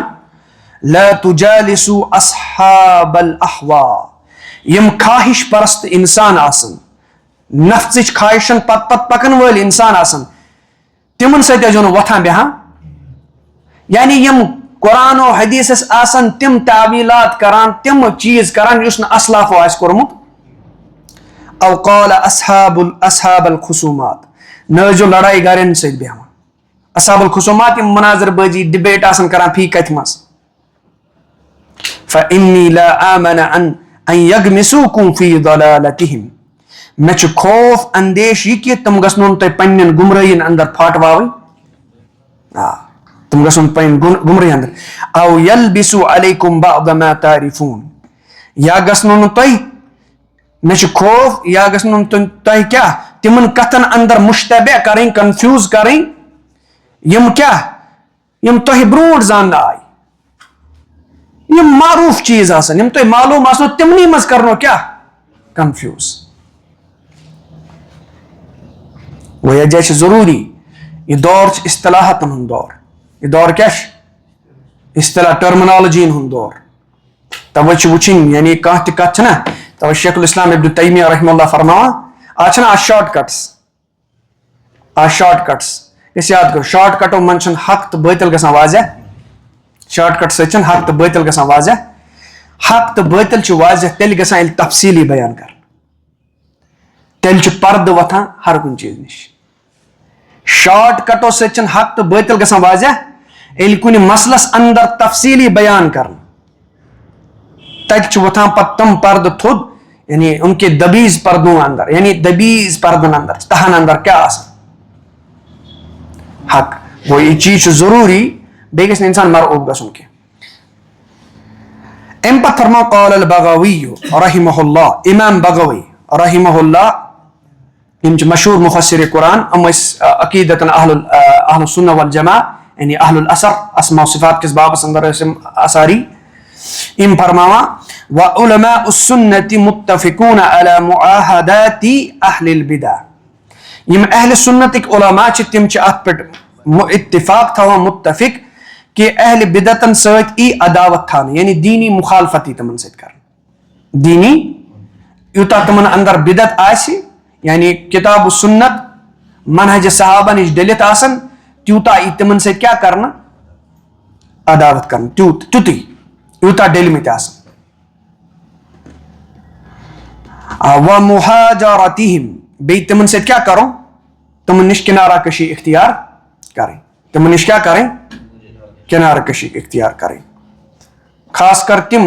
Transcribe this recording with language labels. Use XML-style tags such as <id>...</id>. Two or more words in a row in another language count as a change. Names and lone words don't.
<ar>لا تجالسوا اصحاب الاحوا</ar> <ks>یِم خواہش پرست انسان آسن نفژٕچ خواہشن پتہٕ پکن وٲلۍ انسان آسن تِمن سۭتۍ ٲسۍزیو نہٕ وۄتھان بیٚہان یعنی یِم قرآن و حدیثس آسن تِم تعویلات کران تِم چیٖز کران یُس نہٕ اسلافو آسہِ کوٚرمُت</ks> <ar>او قال اصحاب الخصومات</ar> <ks>نہ ٲسۍزیو لڑٲے گرین سۭتۍ بیٚہوان</ks> <ar>اصحاب الخصومات</ar> <ks>یِم مناظر بٲزی ڈِبیٹ آسان کران فی کتھِ منٛز</ks> <ar>فإني لا آمن أن يغمسوكم في ضلالتهم</ar> <ks>مےٚ چھُ خوف اندیش یہِ کہِ تِم گژھنو نہٕ تۄہہِ پننٮ۪ن گمرٲہین اندر پھاٹواوٕنۍ تِم گژھن پنٕنۍ گمرٲہی اندر</ks> <ar>او يلبسوا عليكم بعض ما تعرفون</ar> <ks>یا گژھنو نہٕ تۄہہِ مےٚ چھُ خوف یا گژھنو نہٕ تۄہہِ کیٛاہ تِمن کتھن اندر مشتبہ کرٕنۍ کنفیوٗز کرٕنۍ یِم کیٛاہ یِم تۄہہِ برونٛٹھ زاننہٕ آیہِ یِم معروٗف چیٖز آسن یِم تۄہہِ معلوٗم آسنو تِمنٕے منٛز کرنو کیٛاہ کنفیوٗز گوٚو یتھ جایہِ چھُ ضروٗری یہِ دور چھُ اصطلاحاتن ہُنٛد دور یہِ دور کیٛاہ چھُ اصطلاح ٹرمنالجی ہُنٛد دور توے چھِ وٕچھِنۍ یعنی کانٛہہ تہِ کتھ چھنہ توے شیخ الاسلام ابن تیمیہ</ks> <ar>رحمہ اللہ</ar> <ks>فرماوان آز چھنہ آز شاٹ کٹس أسۍ یاد کرو شاٹ کٹو منٛز چھُنہٕ حق تہٕ بٲطل گژھان واضح شاٹ کٹ سۭتۍ چھنہٕ حق تہٕ بٲطل گژھان واضح حق تہٕ بٲطل چھُ واضح تیٚلہِ گژھان ییٚلہِ تفصیٖلی بیان کرنہٕ تیٚلہِ چھُ پردٕ وۄتھان ہر کُنہِ چیٖز نِش شاٹ کٹو سۭتۍ چھنہٕ حق تہٕ بٲطل گژھان واضح ییٚلہِ کُنہِ مسلس اندر تفصیٖلی بیان کرنہٕ تتہِ چھُ وۄتھان پتہٕ تِم پردٕ تھوٚد یعنی</ks> <ur>ان کے دبیز پردوں</ur> <ks>اندر یعنی دبیز پردن اندر تہن اندر کیٛاہ آسان حق گوٚو یہِ چیٖز چھُ ضروٗری بیٚیہِ گژھِ نہٕ انسان مرعوب گژھُن کینٛہہ امہِ پتہٕ فرماو</ks> <ar>قال البغوی رحمہ اللہ</ar> <ks>امام بغوی</ks> <ar>رحمہ اللہ</ar> <ks>یِم چھِ مشہوٗر مفسر قرآن یِم ٲسۍ عقیدتن</ks> <ar>اہل السنہ والجماع</ar> <ks>یعنی</ks> <ar>اہل الاثر اسماء و صفات</ar> <ks>کِس بابس اندر ٲسۍ یِم اثاری</ks> <ar>یِم فرماوان وعلماء السنة متفقون على معاہدات اہل البدع</ar> <ks>یِم اہل سنتٕکۍ علما چھِ تِم چھِ اتھ پٮ۪ٹھ اتفاق تھاوان متفق کہ اہل بدعتن سۭتۍ ای عداوت تھاونہٕ یعنی دیٖنی مخالفت ای تِمن سۭتۍ کرنہٕ دیٖنی یوٗتاہ تِمن اندر بدعت آسہِ یعنی کتاب و سنت منہج صحابہ نِش ڈٔلِتھ آسن تیوٗتاہ ای تِمن سۭتۍ کیٛاہ کرنہٕ عداوت کرنہٕ تیُتُے یوٗتاہ ڈٔلۍمٕتۍ آسن ومحاجرتہم بیٚیہِ تِمن سۭتۍ کیٛاہ کرُن تِمن نِش کنارا کشی اختیار کرٕنۍ تِمن نِش کیٛاہ کرٕنۍ کنارٕ کشی اختیار کرٕنۍ خاص کر تِم</ks>